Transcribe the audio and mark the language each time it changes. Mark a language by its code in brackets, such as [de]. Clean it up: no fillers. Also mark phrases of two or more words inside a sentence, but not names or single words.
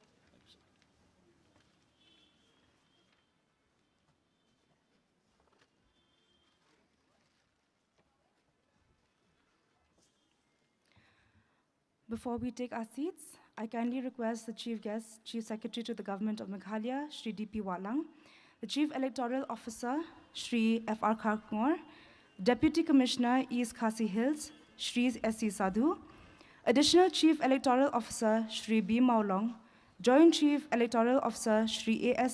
[en] Before we take our seats, I kindly request the Chief Guest, Chief Secretary to the Government of Meghalaya, Shri D.P. Watlang, the Chief Electoral Officer, Shri F.R. Kharkngor, Deputy Commissioner, East Khasi Hills, Shri S.C. Sadhu, Additional Chief Electoral Officer, Shri B. Maulong, Joint Chief Electoral Officer, Shri A.S.